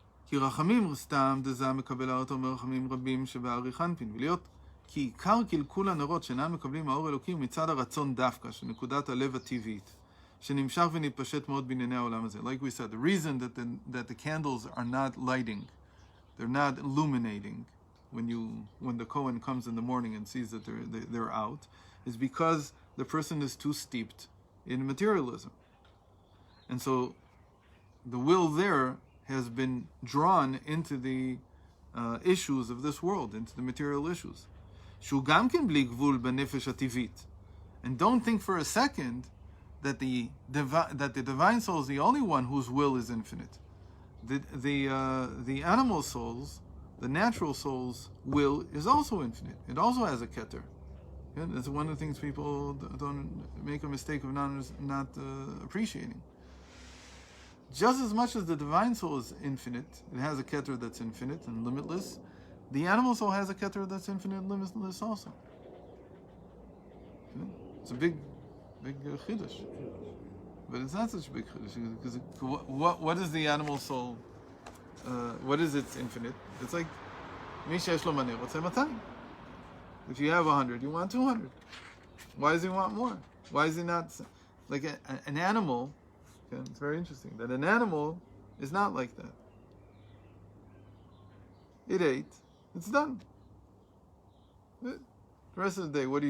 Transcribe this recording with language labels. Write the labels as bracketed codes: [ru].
[he] כי רחמים סתם דזה מקבל האור אומר רחמים רבים שבאריך אנפין, ולהיות כי עיקר קלקול הנרות שאינם מקבלים האור אלוקי מצד הרצון דווקא, שנקודת הלב הטבעית, שנמשך ונתפשט מאוד בענייני העולם הזה. [en] Like we said, the reason that the candles are not lighting, they're not illuminating when the Kohen comes in the morning and sees that they're out, is because the person is too steeped in materialism. And so the will there has been drawn into the issues of this world, into the material issues. [he] שהוא גם כן בלי גבול בנפש הטבעית. [en] And don't think for a second that the divine soul is the only one whose will is infinite. The animal souls, the natural soul's will is also infinite. It also has a keter. Yeah, that's one of the things people don't make a mistake of not appreciating. Just as much as the divine soul is infinite, it has a keter that's infinite and limitless, the animal soul has a keter that's infinite and limitless also. Yeah, it's a big chiddush. But it's not such a big chiddush, because what is the animal soul? What is its infinite? [he] It's like, מי שיש לו מנה רוצה 200. [en] If you have 100, you want 200. Why does he want more? Why is he not, like an animal? Okay, it's very interesting that an animal is not like that. It ate, it's done. The rest of the day, what do?